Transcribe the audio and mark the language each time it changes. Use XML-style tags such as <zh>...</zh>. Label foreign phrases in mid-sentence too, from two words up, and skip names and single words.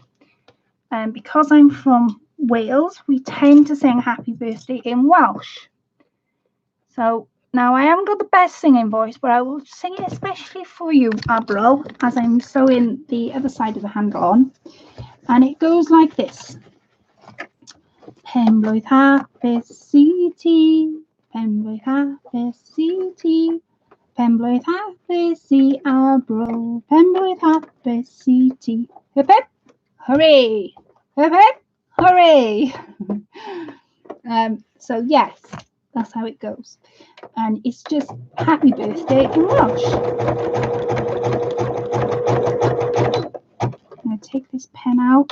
<en>And because I'm from Wales, we tend to sing happy birthday in Welsh. So now I haven't got the best singing voice, but I will sing it especially for you, Abro, as I'm sewing the other side of the handle on. And it goes like this.</en> <cy>Penblwydd hapus i ti, penblwydd hapus i ti, penblwydd hapus I Abro, penblwydd hapus I ti.</cy> <en>Hip hip, hooray! Hip hip, hooray! So yes, that's how it goes. And it's just happy birthday in Welsh. I'm going to take this pen out.</en>